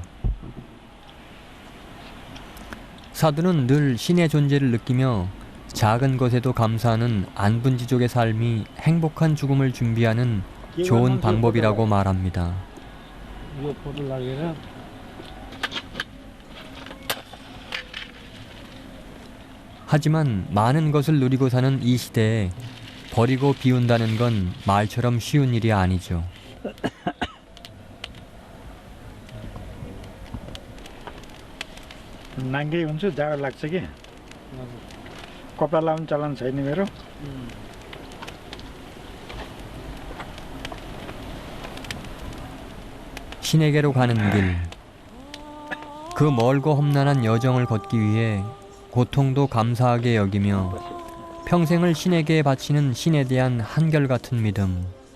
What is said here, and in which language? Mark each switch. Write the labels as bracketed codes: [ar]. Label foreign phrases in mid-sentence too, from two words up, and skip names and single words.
[ko] 사두는 늘 신의 존재를 느끼며 작은 것에도 감사하는 안분지족의 삶이 행복한 죽음을 준비하는 좋은 방법이라고 말합니다. 하지만 많은 것을 누리고 사는 이 시대에 버리고 비운다는 건 말처럼 쉬운 일이 아니죠. [ne] नाङ्गै हुन्छु जाडो लाग्छ कि कपडा लाउने चलन छैन मेरो [ko] 신에게로 가는 길. 그 멀고 험난한 여정을 걷기 위해 고통도 감사하게 여기며 평생을 신에게 바치는 신에 대한 한결같은 믿음.